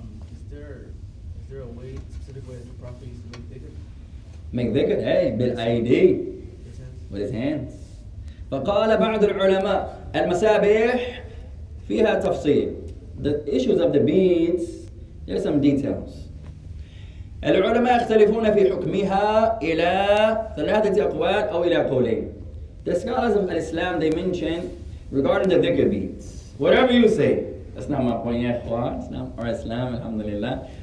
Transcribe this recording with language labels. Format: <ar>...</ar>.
<en>Is there a specific way that the Prophet used to make dhikr? Make dhikr? Hey, bil aidi. With his hands.</en> <ar>فقال بعض العلماء المسابح فيها تفصيل.</ar> <en>The issues of the beads, there's some details.</en> <ar>العلماء يختلفون في حكمها إلى 3 أقوال أو إلى قولين.</ar> <en>The scholars of Islam, they mention regarding the dhikr beads. Whatever you say, that's not my point, ya ikhwan. It's not our Islam, alhamdulillah.</en>